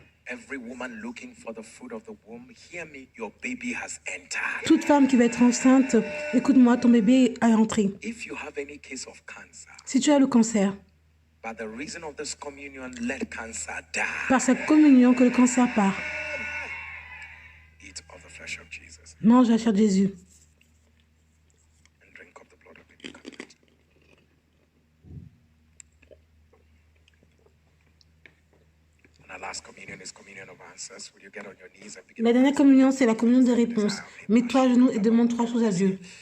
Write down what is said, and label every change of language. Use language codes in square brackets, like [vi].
[en] Every woman looking for the fruit of the womb, hear me, your baby has entered. [fr] Toute femme qui veut être enceinte, écoute-moi, ton bébé est entré. [en] If you have any case of cancer, [fr] Si tu as le cancer, [en] by the reason of this communion, let cancer die. [fr] par cette communion que le cancer part, [en] Eat of the flesh of Jesus [fr] mange la chair de Jésus. [en] and drink of the blood of the new covenant. And our last communion is communion of answers. Will you get on your knees and begin [fr] La [en] to [fr] dernière communion, c'est la communion des réponses. Mets-toi à genoux et demande 3 choses à Dieu.